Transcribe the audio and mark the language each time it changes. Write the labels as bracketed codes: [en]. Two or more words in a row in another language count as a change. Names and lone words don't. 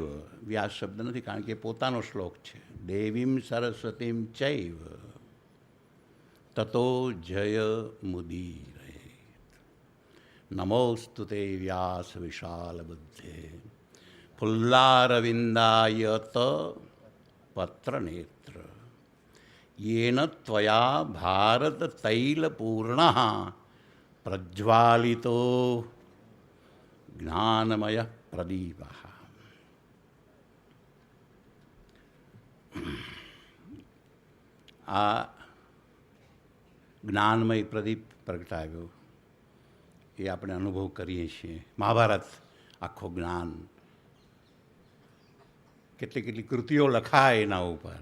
[gu] વ્યાસ શબ્દ નથી, કારણ કે પોતાનો શ્લોક છે. [sa] દેવીમ સરસ્વતીમ ચૈવ તતો જય મુદીરે. નમોસ્તુ તે વ્યાસ વિશાલ બુદ્ધે ફુલ્લારવિંદાયત પત્રનેત્ર येन त्वया भारत तैलपूर्ण प्रज्वालितो ज्ञानमय प्रदीप. [gu] આ જ્ઞાનમય પ્રદીપ પ્રગટાવ્યો એ આપણે અનુભવ કરીએ છીએ. મહાભારત આખો જ્ઞાન, કેટલી કેટલી કૃતિઓ લખાય એના ઉપર.